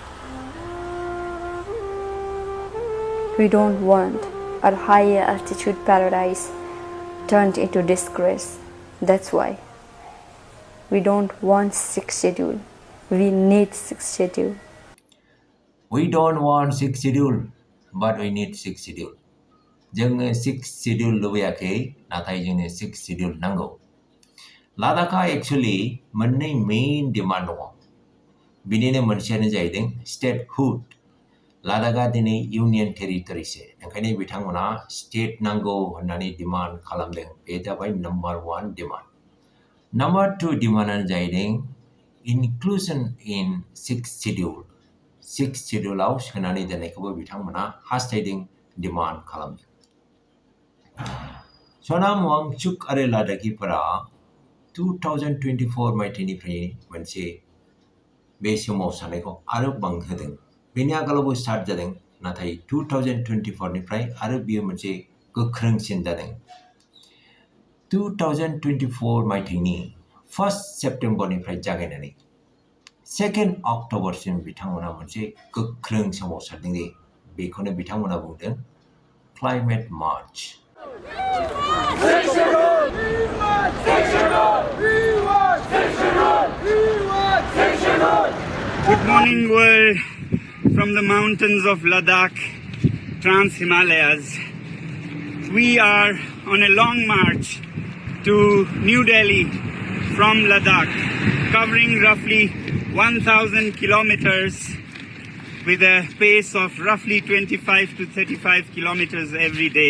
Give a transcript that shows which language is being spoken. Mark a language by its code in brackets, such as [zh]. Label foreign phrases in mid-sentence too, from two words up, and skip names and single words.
[en] We don't want our higher altitude paradise turned into disgrace. That's why we don't want 6th schedule. We need 6th schedule. We don't want 6th schedule, but we need 6th schedule. [brx] जोङो 6th schedule लुबैयाखै, नाथाय जोंनो 6th schedule नांगौ. लादाखा एक्चुअली मोननै [en] main demand [brx] दङ. बिनिनो मोनसेयानो जाहैदों स्टेटहुड. लादाखा दिनै [en] union territoryso, [brx] ओंखायनो बिथांमोना स्टेट नांगौ होननानै डिमान्ड खालामदों. बे जाबाय [en] number 1 demand. [brx] नम्बर 2 डिमान्डआनो जाहैदों [en] inclusion in 6th schedule. [brx] 6th scheduleआव सोनानै दोननायखौबो बिथांमोना हास्थायदों, डिमान्ड खालामदों. सनाम वांगचुक आरो लादाखिफोरा 2024 मायथाइनिफ्राय मोनसे बे सोमावसारनायखौ आरो बांहोदों. बेनि आगोलावबो स्टार्ट जादों, नाथाय 2024 निफ्राय आरो बियो मोनसे गोख्रोंसिन जादों. 2024 मायथाइनि 1 सेप्टेम्बरनिफ्राय जागायनानै 2 अक्ट'बरसिम बिथांमोना मोनसे गोख्रों सोमावसारदों दे. बेखौनो बिथांमोना बुंदों [en] climate march. Good morning world from the mountains of Ladakh, Trans-Himalayas. We are on a long march to New Delhi from Ladakh, covering roughly 1,000 kilometers with a pace of roughly 25 to 35 kilometers every day.